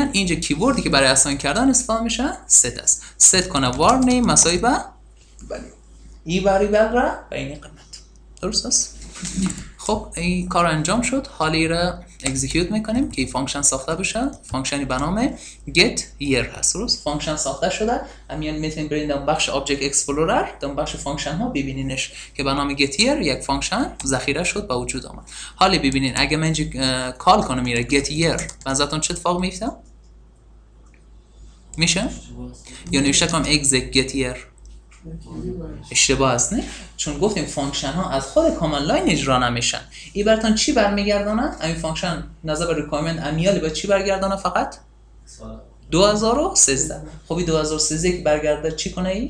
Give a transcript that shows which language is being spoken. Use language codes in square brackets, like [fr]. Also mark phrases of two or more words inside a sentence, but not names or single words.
[fa] اینجا کیوردی که برای اساین کردن استفاده میشه set است. set کنه [en] var name [fa] مساوی به این واریبل را به این قیمت. درست است؟ خب این کار انجام شد. حالی را اکزیکیوت میکنیم که این فانکشن ساخته بشه. فانکشنی به نام [en] get year [fa] هست. درست؟ فانکشن ساخته شده. همین میتونید برید در بخش [en] object explorer [fa] در بخش فانکشن ها ببینینش که به نام [en] get year [fa] یک فانکشن ذخیره شد به وجود آمد. حالی ببینین اگه من کال کنم میره [en] get year [fa] بنظرتون چه اتفاق میفته؟ میشه؟ یا نوشته کنم [en] exec get year [fa] اشتباه است نه؟ چون گفتیم فانکشن ها از خود کامند لاین اجرا نمیشن. این براتون چی برمیگردانه؟ این فانکشن نظر به ریکوایرمنت امیالی به چی برگردانه فقط؟ 2013. خب این 2013 که برگرده چی کنه ای؟